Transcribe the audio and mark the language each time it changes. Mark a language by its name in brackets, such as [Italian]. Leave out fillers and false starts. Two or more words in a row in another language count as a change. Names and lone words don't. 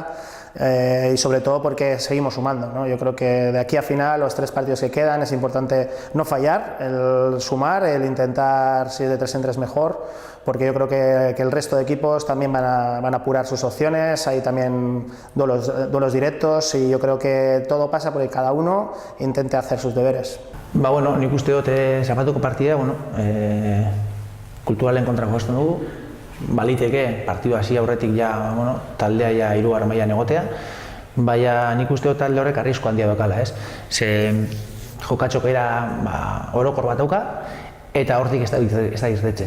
[Spanish] Y sobre todo porque seguimos sumando, ¿no? Yo creo que de aquí a final, los 3 partidos que quedan, es importante no fallar, el sumar, el intentar, si es de 3 en 3 mejor, porque yo creo que el resto de equipos también van a apurar sus opciones, hay también duelos directos, y yo creo que todo pasa porque cada uno intente hacer sus deberes. [Basque] Ba, bueno, nik uste dut zapatuko partida, bueno, Kulturalen kontra josten dugu, baliteke partidu hasi aurretik ja, bueno, taldea ja 3. mailan egotea, baina nik uste dut talde horrek arrisku handia dokala, ez? Ze jokatxokera orokor bat dauka, eta hortik ez da irtetzen.